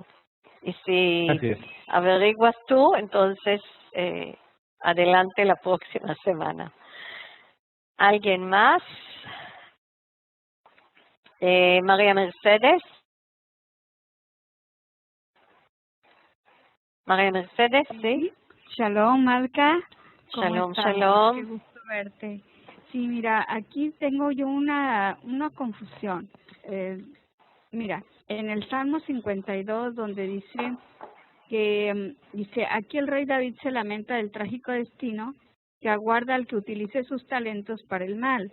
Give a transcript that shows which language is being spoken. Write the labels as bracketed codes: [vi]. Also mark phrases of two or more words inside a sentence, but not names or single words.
[es] Y si averiguas tú, entonces adelante la próxima semana. ¿Alguien más? María Mercedes. María Mercedes, sí. Shalom, Malca. [he] שלום, שלום. [es] Qué gusto verte. Sí, mira, aquí tengo yo una confusión. Mira, en el Salmo 52, donde dice, aquí el rey David se lamenta del trágico destino que aguarda al que utilice sus talentos para el mal.